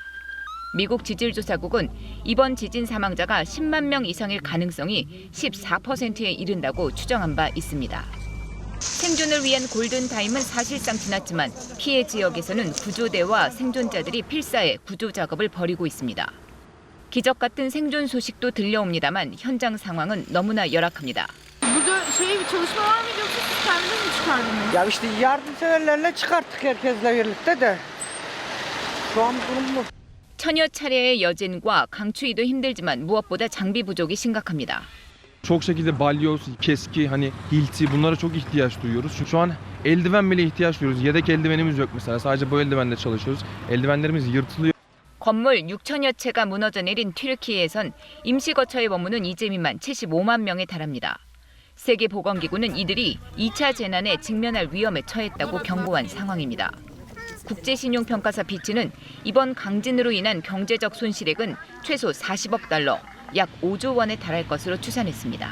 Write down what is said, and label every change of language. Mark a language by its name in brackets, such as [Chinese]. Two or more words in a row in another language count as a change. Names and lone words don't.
[Korean] 미국 지질조사국은 이번 지진 사망자가 10만 명 이상일 가능성이 14%에 이른다고 추정한 바 있습니다. 생존을 위한 골든타임은 사실상 지났지만 피해 지역에서는 구조대와 생존자들이 필사해 구조 작업을 벌이고 있습니다. 기적 같은 생존 소식도 들려옵니다만 현장 상황은 너무나 열악합니다. [Turkish] Burada bir çalışma var mıydı yoksa siz kendiniz mi çıkardınız? Ya işte yardımseverlerle çıkarttık herkesle birlikte de. Şu an durum bu. [Korean] 천여 차례의 여진과 강추위도 힘들지만 무엇보다 장비 부족이 심각합니다. [Turkish] Çok şekilde balyoz, keski, hilti bunlara çok ihtiyaç duyuyoruz. Çünkü şu an eldiven bile ihtiyaç duyuyoruz. Yedek eldivenimiz yok mesela. Sadece bu eldivenle çalışıyoruz. Eldivenlerimiz yırtılıyor. [Korean] 건물 6천여 채가 무너져 내린 튀르키예에선 임시거처에 머무는 이재민만 75만 명에 달합니다. 세계보건기구는 이들이 2차 재난에 직면할 위험에 처했다고 경고한 상황입니다. 국제신용평가사 피치는 이번 강진으로 인한 경제적 손실액은 최소 40억 달러, 약 5조 원에 달할 것으로 추산했습니다.